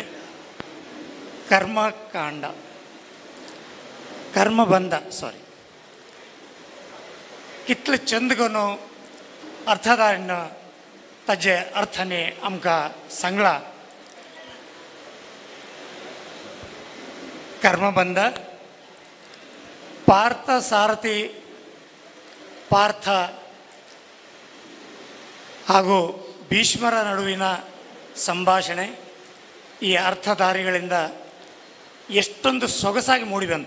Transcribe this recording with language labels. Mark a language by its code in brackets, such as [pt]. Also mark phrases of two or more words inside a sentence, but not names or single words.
[kok] कर्मकांड कर्मबंध सॉरी कितले चंदगोनो अर्थदारीन ताजे अर्थाने आमकां सांगला. [kn] कर्मबंध ಪಾರ್ಥ ಸಾರಥಿ, ಪಾರ್ಥ ಹಾಗೂ ಭೀಷ್ಮರ ನಡುವಿನ ಸಂಭಾಷಣೆ ಈ ಅರ್ಥಧಾರಿಗಳಿಂದ ಎಷ್ಟೊಂದು ಸೊಗಸಾಗಿ ಮೂಡಿಬಂತು.